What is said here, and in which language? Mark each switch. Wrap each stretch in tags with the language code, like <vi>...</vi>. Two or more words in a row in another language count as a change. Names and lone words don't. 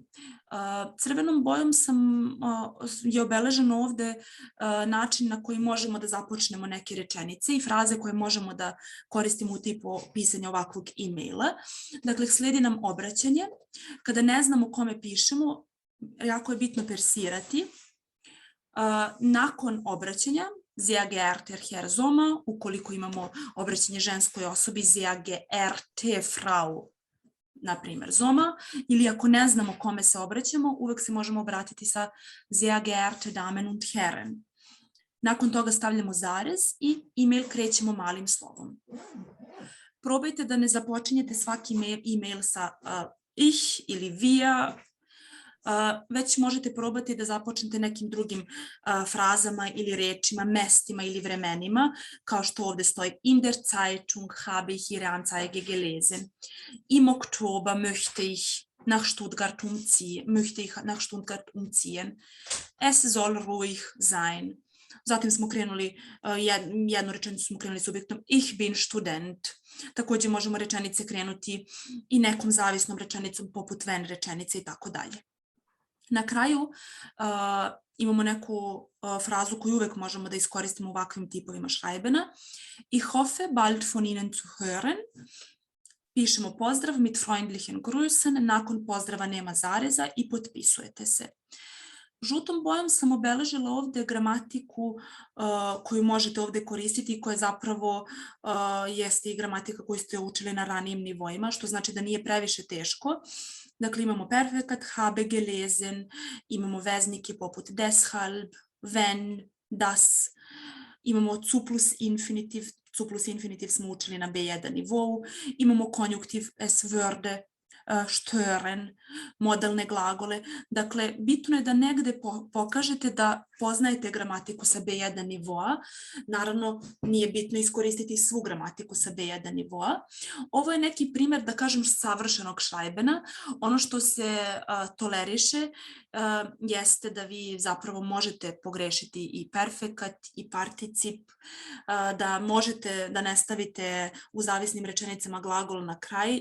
<sr>Crvenom bojom je obeleženo ovde način na koji možemo da započnemo neke rečenice i fraze koje možemo da koristimo u tipu pisanja ovakvog e-maila. Dakle, slijedi nam obraćanje. Kada ne znamo kome pišemo, jako je bitno persirati. Nakon obraćanja,</sr> <de>sehr geehrter Herr Sommer,</de> <sr>ukoliko imamo obraćanje ženskoj osobi,</sr> <de>sehr geehrte Frau,</de> <sr>na primjer Sommer, ili ako ne znamo kome se obraćamo, uvek se možemo obratiti sa</sr> <de>sehr geehrte Damen und Herren.</de> <sr>Nakon toga stavljamo zarez i e-mail krećemo malim slovom. Probajte da ne započinjete svaki e-mail sa ich ili wir, već možete probati da započnete nekim drugim frazama ili rečima, mestima ili vremenima, kao što ovdje stoji</sr> <de>in der Zeitung habe ich ihre Anzeige gelesen. Im Oktober möchte ich nach Stuttgart umziehen. Es soll ruhig sein.</de> <sr>Zatim smo krenuli, jednu rečenicu smo krenuli subjektom</sr> <de>ich bin Student.</de> <sr>Također možemo rečenice krenuti i nekom zavisnom rečenicom poput wenn rečenice i tako dalje. Na kraju imamo neku frazu koju uvek možemo da iskoristimo u ovakvim tipovima Schreibena.</sr> <de>Ich hoffe bald von Ihnen zu hören.</de> <sr>Pišemo pozdrav</sr> <de>mit freundlichen Grüßen,</de> <sr>nakon pozdrava nema zareza i potpisujete se. Žutom bojom sam obeležila ovdje gramatiku koju možete ovdje koristiti i koja zapravo jeste i gramatika koju ste učili na ranijim nivoima, što znači da nije previše teško. Dakle, imamo perfekat,</sr> <de>habe gelesen,</de> <sr>imamo veznike poput</sr> <de>deshalb, wenn, das,</de> <sr>imamo zu plus infinitiv smo učili na B1 nivou, imamo konjunktiv</sr> <de>es würde, stören,</de> <sr>modalne glagole. Dakle, bitno je da negde pokažete da poznajete gramatiku sa B1 nivoa. Naravno, nije bitno iskoristiti svu gramatiku sa B1 nivoa. Ovo je neki primjer, da kažem, savršenog Schreibena. Ono što se toleriše jeste da vi zapravo možete pogrešiti i perfekat i particip, da možete da ne stavite u zavisnim rečenicama glagol na kraj.</sr>